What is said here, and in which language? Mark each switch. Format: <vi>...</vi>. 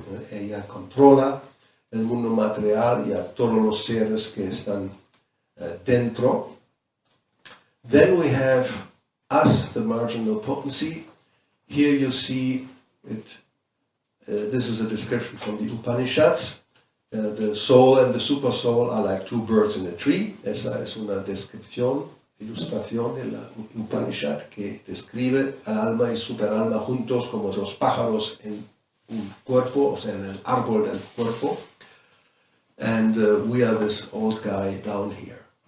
<es>Ella controla el mundo material y a todos los seres que están dentro.</es> <en>Then we have us, the marginal potency. Here you see it. This is a description from the Upanishads. The soul and the super soul are like two birds in a tree.</en> <es>Esa es una descripción, ilustración de la Upanishad que describe al alma y superalma juntos como dos pájaros en un cuerpo, o sea, en el árbol del cuerpo.</es> <en>And we are this old guy down here.</en>